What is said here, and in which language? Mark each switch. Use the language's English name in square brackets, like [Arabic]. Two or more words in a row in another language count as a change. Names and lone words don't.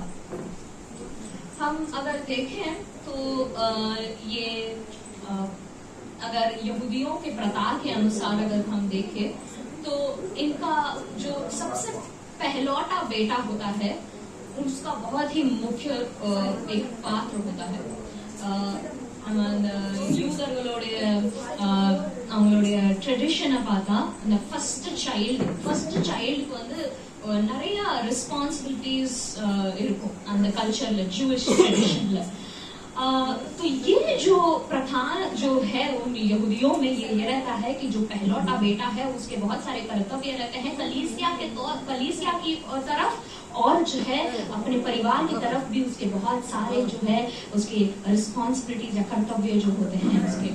[Hindi] हम अगर देखें तो ये अगर यहूदियों के प्रथा के अनुसार अगर हम देखें तो इनका जो सबसे पहलौटा बेटा होता है उसका बहुत ही मुख्य एक पात्र होता है. [Tamil] யூதர்களுடைய அவங்களுடைய ட்ரெடிஷனை பார்த்தா அந்த [English] first child [Tamil] வந்து நிறைய ரெஸ்பான்சிபிலிட்டிஸ் இருக்கும் அந்த [English] cultural Jewish tradition. [Hindi] तो ये जो प्रथा जो है उन यहूदियों में ये रहता है कि जो पहलौठा बेटा है उसके बहुत सारे कर्तव्य रहते हैं कलीसिया की तरफ और जो है अपने परिवार की तरफ भी उसके बहुत सारे जो है उसके रिस्पॉन्सिबिलिटीज या कर्तव्य जो होते हैं उसके.